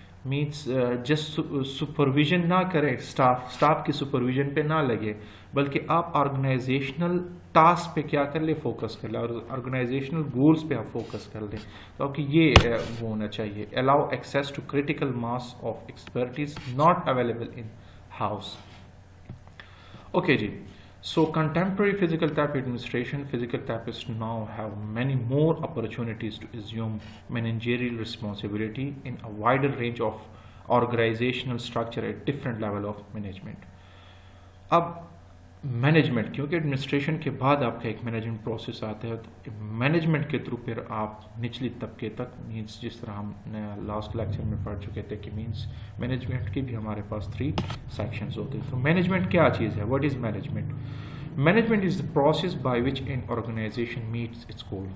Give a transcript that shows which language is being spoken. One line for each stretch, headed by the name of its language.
Urdu: Means just supervision نہ کریں staff کی سپرویژن پہ نہ لگے بلکہ آپ آرگنائزیشنل ٹاسک پہ کیا کر لیں فوکس کر لیں اور آرگنائزیشنل گولز پہ آپ فوکس کر لیں تو آپ کی یہ وہ ہونا چاہیے
English: Allow access to critical mass of expertise not available in house. Okay ji, so contemporary physical therapy administration, physical therapists now have many more opportunities to assume managerial responsibility in a wider range of organizational structure at different level of management.
Urdu: اب management کیونکہ administration کے بعد آپ کا ایک management process آتا ہے تو مینجمنٹ کے تھرو پھر آپ نچلی طبقے تک مینس جس طرح ہم نے لاسٹ لیکچر میں پڑھ چکے تھے کہ مینس مینجمنٹ کے بھی ہمارے پاس 3 سیکشنز ہوتے ہیں. تو مینجمنٹ کیا چیز ہے؟
English: What is management? Management is the process by which an organization meets its goal.